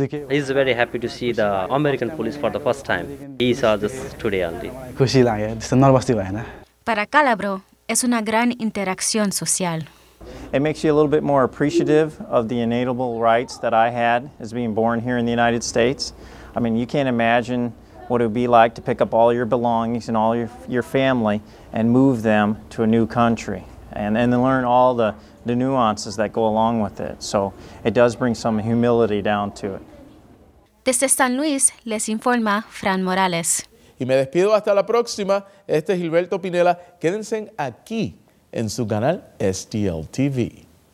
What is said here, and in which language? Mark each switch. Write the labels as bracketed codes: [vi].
[en] He's very happy to see the American police for the first time. He saw this today only. [es] Para Calabro, es una gran interacción social. [en] It makes you a little bit more appreciative of the inalienable rights that I had as being born here in the United States. I mean, you can't imagine what it would be like to pick up all your belongings and all your family and move them to a new country and then learn all the nuances that go along with it. So it does bring some humility down to it. [es] Desde San Luis les informa Fran Morales. Y me despido hasta la próxima. Este es Gilberto Pinela. Quédense aquí en su canal STL TV.